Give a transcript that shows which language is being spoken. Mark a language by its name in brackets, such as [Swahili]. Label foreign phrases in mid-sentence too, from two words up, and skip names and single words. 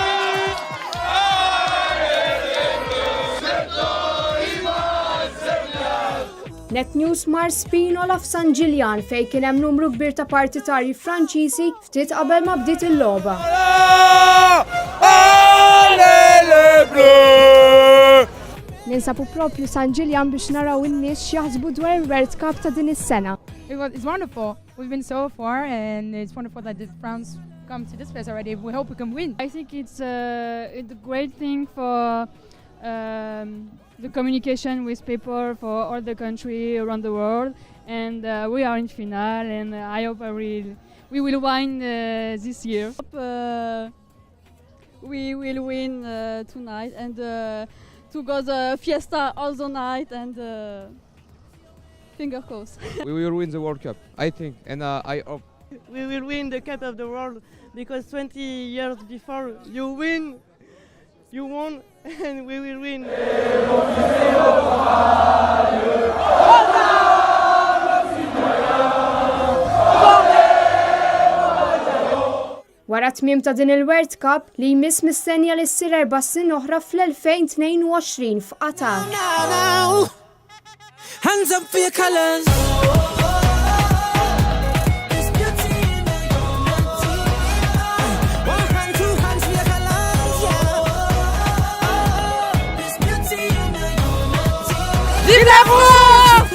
[Maltese] Net News mar Spinola f'San Ġiljan fejn kien hemm numru kbir ta' partitarji Franċiżi ftit qabel ma bdiet il-logħba. Ninsabu propju San Ġiljan biex naraw in-nies x'jaħsbu dwar il-World Cup ta' din is-sena. [English] It's wonderful. We've been so far, and it's wonderful that France come to this place already. We hope we can win. I think it's a great thing for the communication with people for all the country around the world, and we are in final, and I hope we will win this year. We will win tonight, and to go the fiesta all the night, and finger crossed. We will win the World Cup, I think, and I hope. We will win the Cup of the World because 20 years before you win, you won, and we will win. [Maltese] Wara tmiem ta' din il-World Cup li jmiss mistenja li ssir 4 snin oħra fl-2022 f'Qatar. [English] Hands up for your colors. [French] Vive la France!